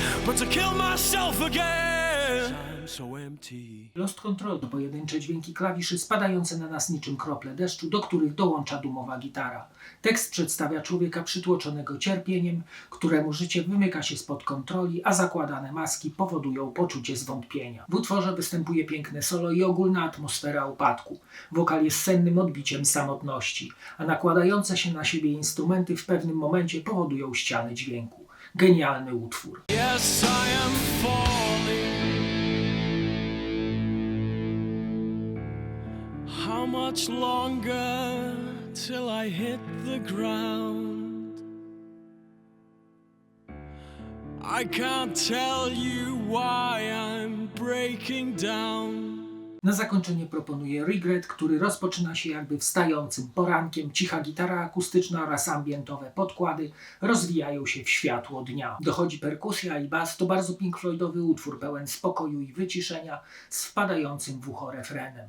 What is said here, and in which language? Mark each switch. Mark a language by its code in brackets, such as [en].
[en] But to kill myself again. I'm so empty. [pl] Lost Control to pojedyncze dźwięki klawiszy spadające na nas niczym krople deszczu, do których dołącza dumowa gitara. Tekst przedstawia człowieka przytłoczonego cierpieniem, któremu życie wymyka się spod kontroli, a zakładane maski powodują poczucie zwątpienia. W utworze występuje piękne solo i ogólna atmosfera upadku. Wokal jest sennym odbiciem samotności, a nakładające się na siebie instrumenty w pewnym momencie powodują ściany dźwięku. Genialny utwór. [en] Yes, I am falling. How much longer till I hit the ground? I can't tell you why I'm breaking down. [pl] Na zakończenie proponuję Regret, który rozpoczyna się jakby wstającym porankiem. Cicha gitara akustyczna oraz ambientowe podkłady rozwijają się w światło dnia. Dochodzi perkusja i bas. To bardzo Pink Floydowy utwór pełen spokoju i wyciszenia z wpadającym w ucho refrenem.